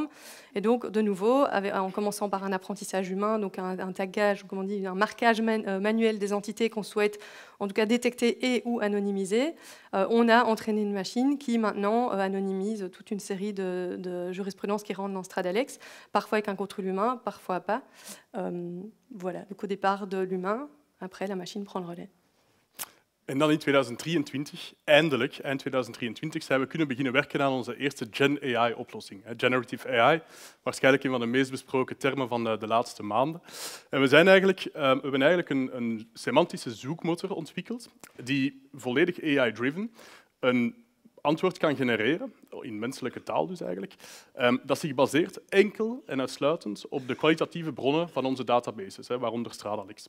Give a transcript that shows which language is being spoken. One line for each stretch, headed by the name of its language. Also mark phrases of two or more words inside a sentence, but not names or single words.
French: Et donc, de nouveau, en commençant par un apprentissage humain, donc un taggage, comment on dit, un marquage manuel des entités qu'on souhaite, en tout cas, détecter et ou anonymiser, on a entraîné une machine qui, maintenant, anonymise toute une série de jurisprudences qui rentrent dans Stradalex, parfois avec un contrôle humain, parfois pas. Voilà, donc au départ de l'humain, après, la machine prend le relais.
Dutch: En dan in 2023, eindelijk, eind 2023, zijn we kunnen beginnen werken aan onze eerste Gen AI-oplossing.
English: Generative AI,
Dutch: waarschijnlijk een van de meest besproken termen van de laatste maanden. En we hebben eigenlijk een semantische zoekmotor ontwikkeld die volledig AI-driven een antwoord kan genereren, in menselijke taal dus eigenlijk, dat zich baseert enkel en uitsluitend op de kwalitatieve bronnen van onze databases, waaronder Stradalex.